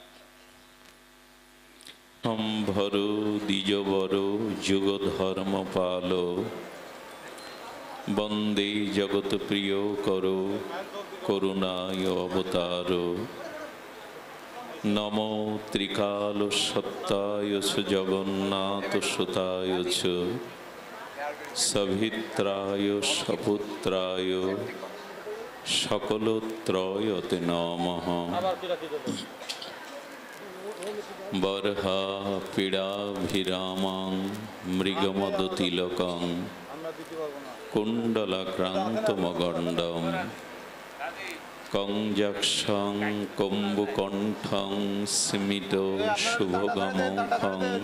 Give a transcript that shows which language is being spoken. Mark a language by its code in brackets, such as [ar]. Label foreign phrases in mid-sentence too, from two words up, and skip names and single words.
[sa] সম্ভর দ্বিজবর যুগ ধর্ম পাল, বন্দে জগৎ প্রিয় কর করুণায় অবতার। নমো ত্রিকাল সত্তায় জগন্নাথ সুতায় চ, সভিত্রায় সপুত্রায় সকলত্রয়তে নমঃ। বর্হা পীড়াভিরামাং মৃগমদতিলকং কুণ্ডলাক্রান্তমগণ্ডম কঞ্জক্ষং কম্বুকণ্ঠং স্মিত শুভগমুখং